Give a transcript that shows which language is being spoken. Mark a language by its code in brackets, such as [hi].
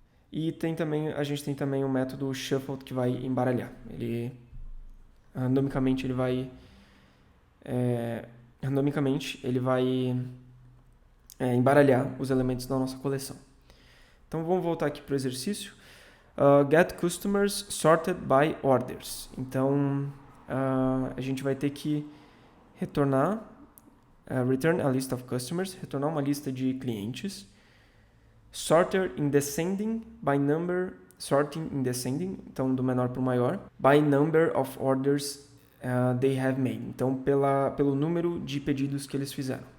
[pt] E a gente tem também o método shuffle que vai embaralhar. Ele randomicamente ele vai embaralhar os elementos da nossa coleção. Então vamos voltar aqui para o exercício. [en] Get customers sorted by orders. [pt] Então a gente vai ter que retornar [en] return a list of customers, [pt] retornar uma lista de clientes. [en] Sorted in descending by number, sorting in descending, [pt] então do menor para o maior, [en] by number of orders they have made, [pt] então pelo número de pedidos que eles fizeram.